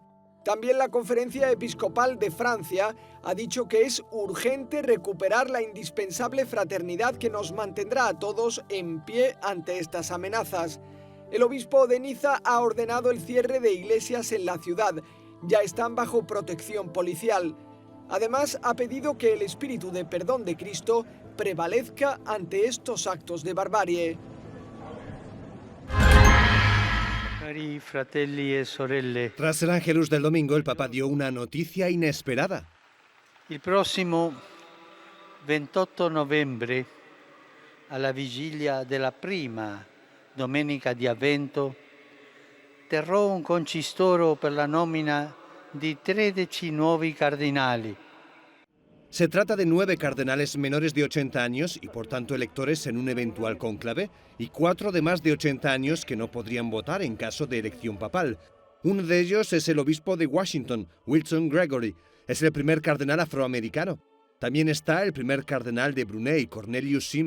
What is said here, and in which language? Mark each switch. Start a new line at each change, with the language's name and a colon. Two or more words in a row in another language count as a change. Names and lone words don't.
Spanish: También la Conferencia Episcopal de Francia ha dicho que es urgente recuperar la indispensable fraternidad que nos mantendrá a todos en pie ante estas amenazas. El obispo de Niza ha ordenado el cierre de iglesias en la ciudad. Ya están bajo protección policial. Además, ha pedido que el espíritu de perdón de Cristo prevalezca ante estos actos de barbarie.
Italian: Cari fratelli e sorelle,
Spanish: Tras el Ángelus del domingo, el Papa dio una noticia inesperada.
Italian: il prossimo 28 novembre, alla vigilia della prima domenica di Avvento, terrò un concistoro per la nomina di 13 nuovi cardinali.
Spanish: Se trata de 9 cardenales menores de 80 años y por tanto electores en un eventual cónclave, y 4 de más de 80 años que no podrían votar en caso de elección papal. Uno de ellos es el obispo de Washington, Wilson Gregory. Es el primer cardenal afroamericano. También está el primer cardenal de Brunei, Cornelius Sim.